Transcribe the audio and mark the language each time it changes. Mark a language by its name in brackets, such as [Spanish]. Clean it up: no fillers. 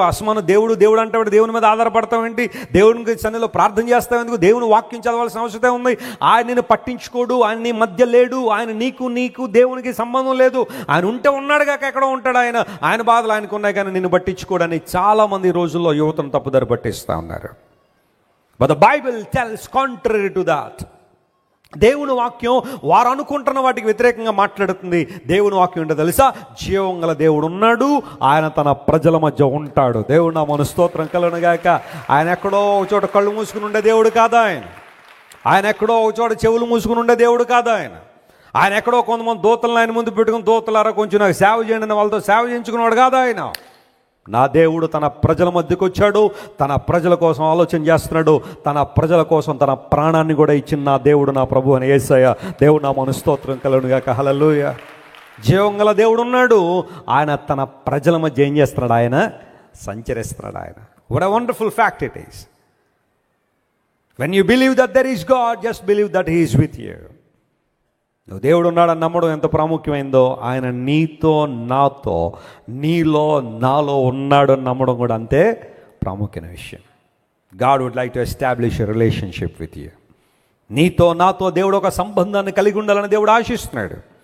[Telugu] అసమానం దేవుడు అంటే దేవుని మీద ఆధారపడతావు ఏంటి? దేవునికి సన్నిధిలో ప్రార్థన చేస్తావు ఎందుకు? దేవుని వాక్యం చదవాల్సిన అవసరం ఉంది. ఆయన నిన్ను పట్టించుకోడు, ఆయన నీ మధ్య లేడు, ఆయన నీకు దేవునికి సంబంధం లేదు. ఆయన ఉంటే ఉన్నాడు కాక ఎక్కడో ఉంటాడు. ఆయన బాధలు ఆయనకు ఉన్నాయి, కానీ నిన్ను పట్టించుకోడని చాలామంది ఈ రోజుల్లో యువతను తప్పుదారి పట్టిస్తూ ఉన్నారు. [English] But the Bible tells contrary to that. [Telugu] దేవుని వాక్యం వారు అనుకుంటున్న వాటికి వ్యతిరేకంగా మాట్లాడుతుంది. దేవుని వాక్యం ఏంటో తెలుసా? జీవం గల దేవుడు ఉన్నాడు, ఆయన తన ప్రజల మధ్య ఉంటాడు. దేవుడు నా మన స్తోత్రం కలుగునుగాక. ఆయన ఎక్కడో ఒక చోట కళ్ళు మూసుకుని ఉండే దేవుడు కాదా ఆయన ఎక్కడో ఒక చోట చెవులు మూసుకుని ఉండే దేవుడు కాదా ఆయన ఎక్కడో కొంతమంది దూతలను ఆయన ముందు పెట్టుకుని, దూతలారా కొంచెం నాకు సేవ చేయండి అని వాళ్ళతో సేవ చేయించుకున్నాడు కాదా ఆయన. నా దేవుడు తన ప్రజల మధ్యకు వచ్చాడు, తన ప్రజల కోసం ఆలోచన చేస్తున్నాడు, తన ప్రజల కోసం తన ప్రాణాన్ని కూడా ఇచ్చిన నా దేవుడు, నా ప్రభు అని యేసయ్య. దేవుడు నా మన స్తోత్రం కలుగునుగాక. హల్లెలూయా. జీవం గల దేవుడు ఉన్నాడు, ఆయన తన ప్రజల మధ్య ఏం చేస్తున్నాడు? ఆయన సంచరిస్తున్నాడు. [English] ఆయన what a wonderful fact it is. When you believe that there is God, just believe that he is with you. [Telugu] నువ్వు దేవుడు ఉన్నాడని నమ్మడం ఎంత ప్రాముఖ్యమైందో, ఆయన నీతో నాతో, నీలో నాలో ఉన్నాడు అని నమ్మడం కూడా అంతే ప్రాముఖ్యమైన విషయం. [English] God would like to establish a relationship with you. [Telugu] నీతో నాతో దేవుడు ఒక సంబంధాన్ని కలిగి ఉండాలని దేవుడు ఆశిస్తున్నాడు.